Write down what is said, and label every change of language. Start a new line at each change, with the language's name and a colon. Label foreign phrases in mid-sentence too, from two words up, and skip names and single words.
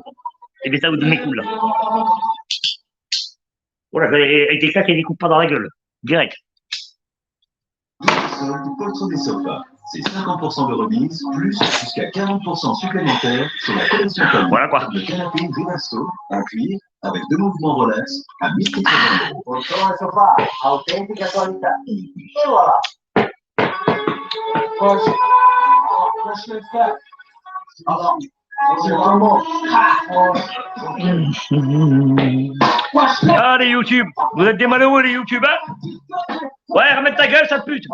French: Les Bessaoud de mes coups, là. Voilà, avec des claques et des coups pas dans la gueule. Direct. Poltron des sofas. C'est 50% de remise, plus jusqu'à 40% supplémentaires sur la collection commune. Voilà quoi. Le canapé Rivasto, en cuir, avec 2 mouvements relax, à 1300 €.
Italian: Poltrona e sofà, autentica qualità.
French: E voilà. Alors, c'est vraiment... Ah, les YouTube. Vous êtes des malheureux, les YouTube, hein? Ouais, remets ta gueule, sale pute.